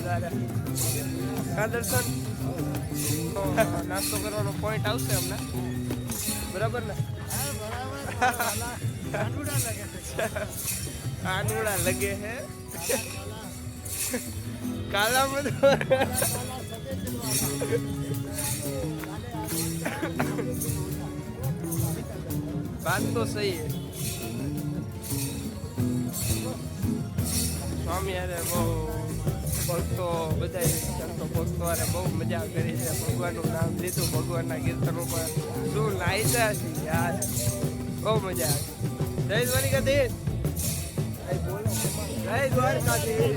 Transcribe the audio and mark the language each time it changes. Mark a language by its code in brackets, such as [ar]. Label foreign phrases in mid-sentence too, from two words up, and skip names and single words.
[gu] ત્યારે કા દર્શન નાસ્તો કરવાનો પોઈન્ટ આવશે અમને, બરાબર ને? કાનુડા લગે હે કાલા બધું. [hi] बात तो सही है. [gu] સ્વામી યારે બહુ ભક્તો બધા સંતો ભક્તો યારે બહુ મજા કરી છે. ભગવાનનું નામ લીધું, ભગવાનના કીર્તન ઉપર શું નાઈતા છે યાર, બહુ મજા આવે. જય દ્વારકાધીશ. જય દ્વારકાધીશ.